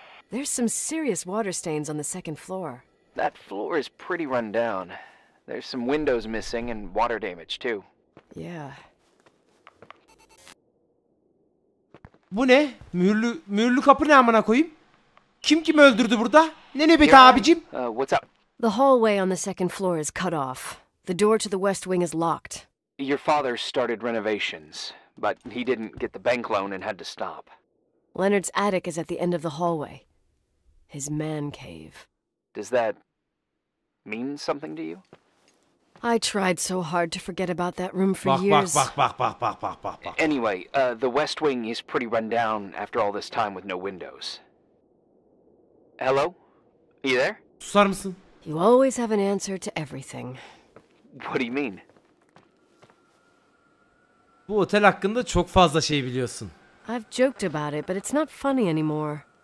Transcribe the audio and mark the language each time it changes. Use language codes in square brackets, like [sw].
[en] There's some serious water stains on the second floor. That floor is pretty run down. There's some windows missing and water damage too. Yeah. [tr] Bu ne? Mühürlü kapı ne amına koyayım? Kim kimi öldürdü burada? Ne nöbeti [en] You're on. [tr] abicim? [en] What's up? The hallway on the second floor is cut off. The door to the west wing is locked. Your father started renovations, but he didn't get the bank loan and had to stop. Leonard's attic is at the end of the hallway. His man cave. Does that mean something to you? I tried so hard to forget about that room for [tr] Bak [en] years. [tr] bak. [en] Anyway, the west wing is pretty run down after all this time with no windows. Hello? Are you there? [tr] Susar mısın? [en] You always have an answer to everything. What do you mean? [tr] Bu otel hakkında çok fazla şey biliyorsun. [en] I've joked about it, but it's not funny anymore.